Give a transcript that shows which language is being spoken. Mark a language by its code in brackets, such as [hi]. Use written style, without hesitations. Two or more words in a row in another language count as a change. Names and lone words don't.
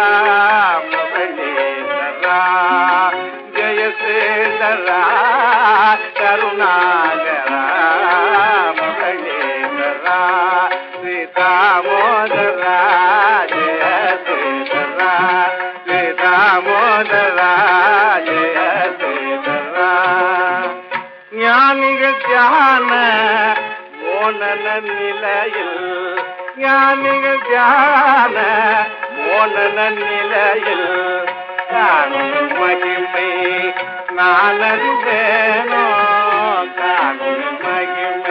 [sa] मुरलीधरा जय श्रीधरा करुणाकरा मुरलीधरा श्री दामोदरा जय श्रीधरा श्री दामोदरा जय [ta] श्रीधरा ஞானிகள் தியான மோனன நிலையில் ஞானிகள் தியான மோனன நிலையில் காணும் மகிமை நான் அறிவேனோ காணும் மகிமை